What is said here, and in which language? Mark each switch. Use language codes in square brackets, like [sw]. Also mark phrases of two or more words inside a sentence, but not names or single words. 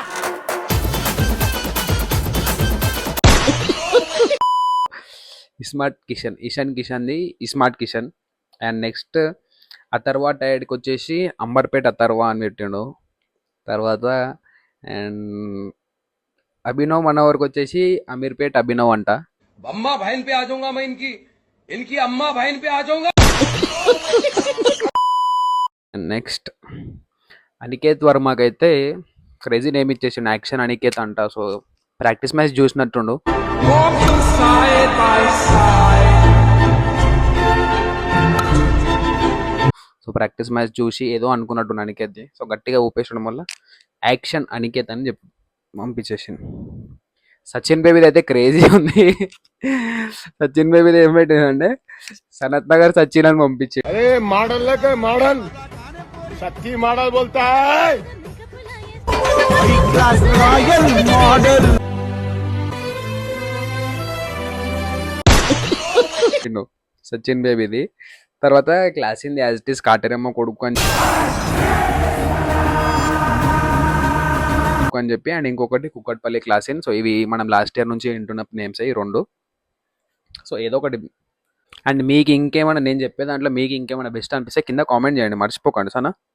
[te] ఇస్మార్ట్ కిషన్, ఇషాన్ కిషన్ది ఇస్మార్ట్ కిషన్. [en] and next [te] అథర్వా టైడ్కి వచ్చేసి అంబర్పేట్ అథర్వా అని పెట్టిండు. తర్వాత అండ్ అభినవ్ మనోవర్కి వచ్చేసి అమీర్పేట్ అభినవ్ అంట. [hi] अम्मा बहन पे आ जाऊंगा मैं इनकी इनकी अम्मा बहन पे आ जाऊंगा. [te] నెక్స్ట్ అనికేత్ వర్మకి అయితే [en] crazy name [te] ఇచ్చేసిండు, యాక్షన్ అనికేత్ అంట. సో [en] practice match [te] చూసినట్టుండు. సో [en] practice match [te] చూసి ఏదో అనుకున్నట్టు అనికేత్. సో గట్టిగా ఊపేసడం వల్ల యాక్షన్ అనికేత్ అని చెప్పి పంపించేసింది. సచిన్ బేబీది అయితే క్రేజీ ఉంది. సచిన్ బేబీది ఏం పెట్టిందంటే సనత్ నగర్ సచిన్ అని పంపించింది. [hi] अरे मॉडल लेके मॉडल सच्ची मॉडल बोलता है. [en] royal model. [te] సచిన్ బేబీది. తర్వాత క్లాస్ ఇన్ ది [en] as it is [te] కాటేరమ్మ కొడుకు అని చెప్పి, అండ్ ఇంకొకటి కుక్కట్పల్లి క్లాస్ ఇన్. సో ఇవి మనం [en] last year [te] నుంచి వింటున్న నేమ్స్ ఈ రెండు. సో ఏదో ఒకటి. అండ్ మీకు ఇంకేమైనా నేను చెప్పే దాంట్లో మీకు ఇంకేమైనా బెస్ట్ అనిపిస్తే కింద కామెంట్ చేయండి, మర్చిపోకండి సనా.